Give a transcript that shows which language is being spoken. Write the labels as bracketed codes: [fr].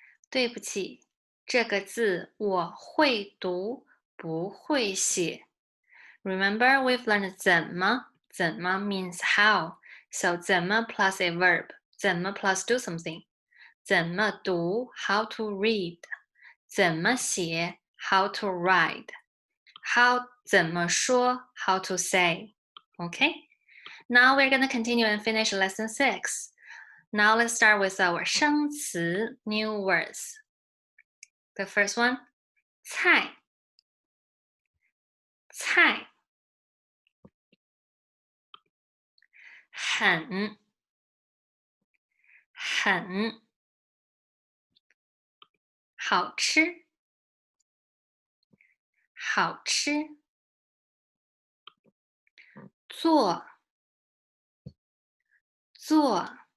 [zh] 对不起，这个字我会读，不会写。 [en] Remember, we've learned 怎么。怎么 means how. So 怎么 plus a verb. 怎么 plus do something. 怎么读 how to read. 怎么写 how to write. How 怎么说 how to say. Okay? Now we're going to continue and finish lesson 6. Now let's start with our 生词 new words. [zh] The first one, 菜，菜，很，很，好吃，好吃，做，做。